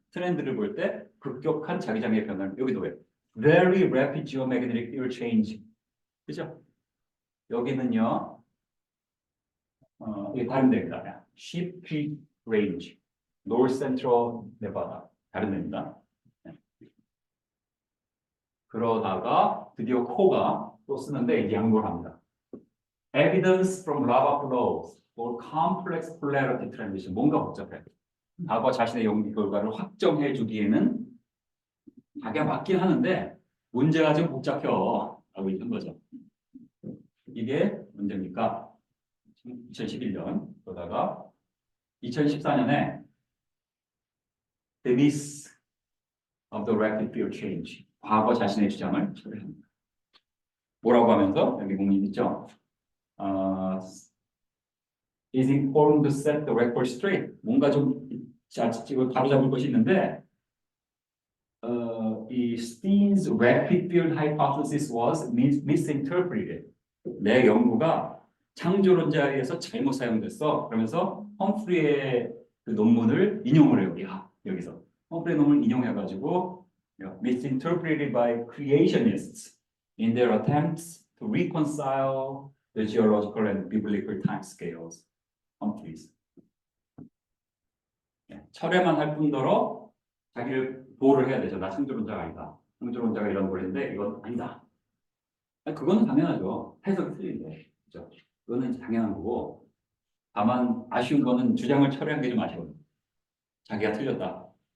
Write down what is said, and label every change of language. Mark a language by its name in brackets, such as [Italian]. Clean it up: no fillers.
[Korean] 트렌드를 볼 때 급격한 자기장의 변화를 여기도 왜 [English] very rapid geomagnetic field change [Korean] 그죠? 여기는요 이게 다른 데입니다. Sheep Creek Range, North Central Nevada 다른 데입니다. 그러다가 드디어 코가 또 쓰는데 이제 양보를 합니다. [English] Evidence from lava flows or complex polarity transition. [Korean] 뭔가 복잡해. 과거 자신의 연구 결과를 확정해 주기에는 자기가 맞긴 하는데 문제가 좀 복잡해요. 라고 있는 거죠. 이게 문제입니까? 2011년 그러다가 2014년에 [English] The Myth of the Rapid Field Change. [Korean] 과거 자신의 주장을 처리합니다. 뭐라고 하면서 여기 공인 있죠? [English] is important to set the record straight. [Korean] 뭔가 좀 지금 바로잡을 것이 있는데 이 [English] Steen's rapid field hypothesis was misinterpreted. [Korean] 내 연구가 창조론자에 의해서 잘못 사용됐어. 그러면서 험프리의 그 논문을 인용을 해요. 여기서 험프리의 논문을 인용해가지고 [English] misinterpreted by creationists in their attempts to reconcile the geological and biblical time scales. [Korean] 험프리스. 철회만 할 뿐더러 자기를 보호를 해야 되죠. 나 창조론자가 아니다. 창조론자가 이런 걸 했는데 이건 아니다. 그거는 당연하죠. 해석이 틀린데. 그렇죠? 그거는 당연한 거고. 다만 아쉬운 거는 주장을 철회한 게 좀 아쉬워요. 자기가 틀렸다.